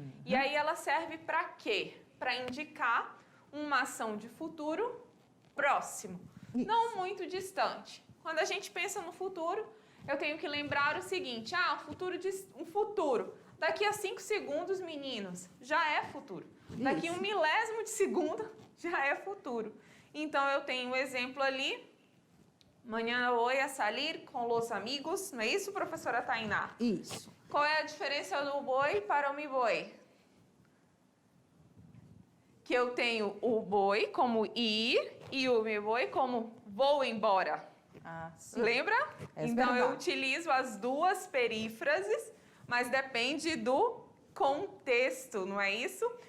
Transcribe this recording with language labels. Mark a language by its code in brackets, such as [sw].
[pt] E aí ela serve para quê? Para indicar uma ação de futuro próximo, não muito distante. Quando a gente pensa no futuro, eu tenho que lembrar o seguinte, um futuro. Daqui a 5 segundos, meninos, já é futuro. Daqui a 1 milésimo de segundo, já é futuro. Então, eu tenho um exemplo ali [es] Mañana voy a salir com los amigos. [pt] Não é isso, professora Tainá? Isso. Qual é a diferença do voy para o me voy? Que eu tenho o voy como ir e o me voy como vou embora. Ah, sim. Lembra? É Então, eu verdade. utilizo as duas perífrases, mas depende do contexto, não é isso?